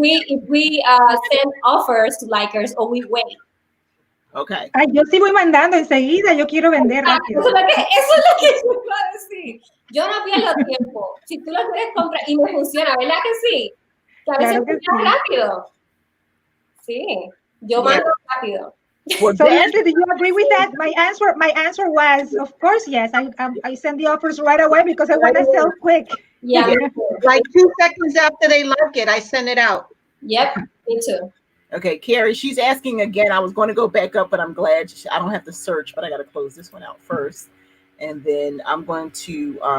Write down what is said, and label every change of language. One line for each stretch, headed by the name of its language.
English: if we send offers to likers or we wait. Okay.
Spanish: Ay, yo sí voy mandando enseguida, yo quiero vender rápido. Eso es lo que yo iba a decir. Yo no pierdo tiempo. Si tú lo quieres comprar y me funciona, ¿verdad que sí? Que a veces funciona rápido. Sí, yo mando rápido.
English: Well, so Leslie, do you agree with that? My answer was, of course, yes. I send the offers right away because I want to sell quick. Yeah. Like 2 seconds after they like it, I send it out. Yep, me too. Okay, Carrie, she's asking again. I was going to go back up, but I'm glad I don't have to search, but I got to close this one out first. And then I'm going to,